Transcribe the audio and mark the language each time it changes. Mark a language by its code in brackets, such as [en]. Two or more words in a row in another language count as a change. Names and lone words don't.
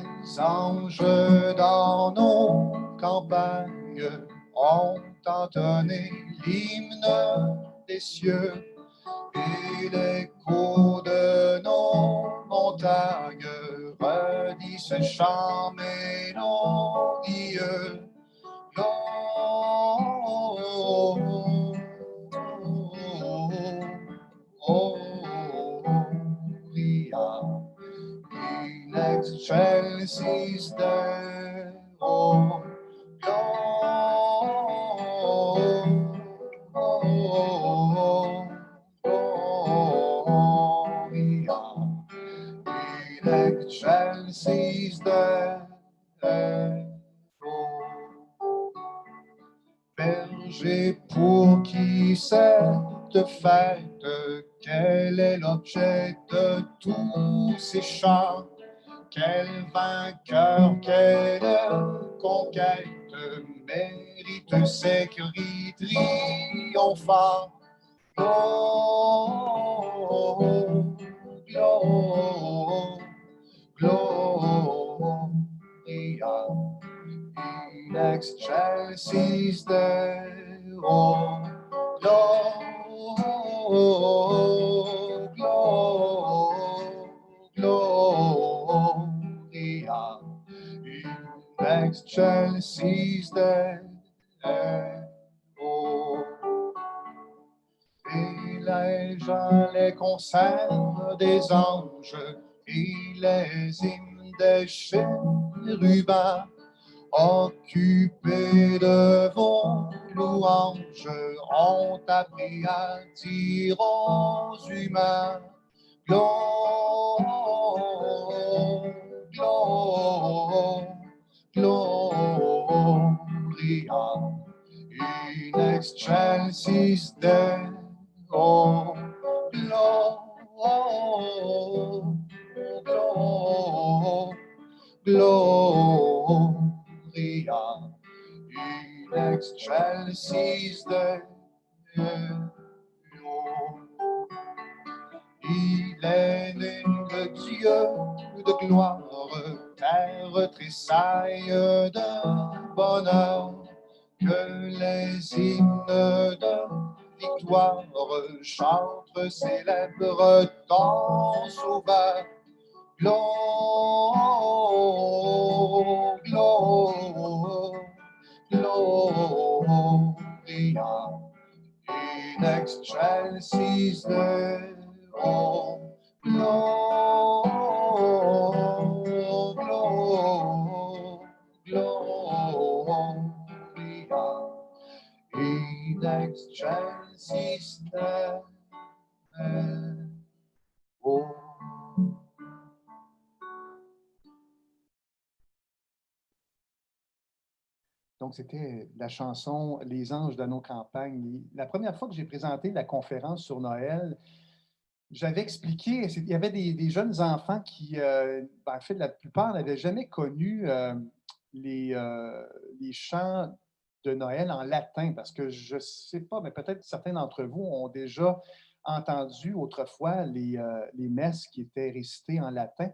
[fr] anges dans nos campagnes ont entonné l'hymne des cieux et l'écho de nos montagnes redit ce chant mélodieux. [la] Gloria in excelsis Deo. Gloria in excelsis Deo. [fr] Berger, pour qui cette fête, quel est l'objet de tous ces chants? Quel vainqueur, quelle conquête mérite ces cris triomphants? [la] Gloria in excelsis Deo. Gloria in excelsis Deo. [fr] Et les gens, les concerts des anges et les hymnes des chérubins, occupés de vos louanges, ont appris à dire aux humains [la] Gloria in excelsis Deo. Gloria in excelsis Deo. [fr] Il est né le Dieu de gloire, terre tressaille de bonheur, que les hymnes de victoire chantent, célèbrent ton sauveur. [la] Gloria in excelsis Deo. Gloria in excelsis Deo. [fr] Donc, c'était la chanson Les anges de nos campagnes. La première fois que j'ai présenté la conférence sur Noël, j'avais expliqué, il y avait des jeunes enfants qui, en fait, la plupart n'avaient jamais connu les, les chants de Noël en latin, parce que je ne sais pas, mais peut-être certains d'entre vous ont déjà entendu autrefois les messes qui étaient récitées en latin.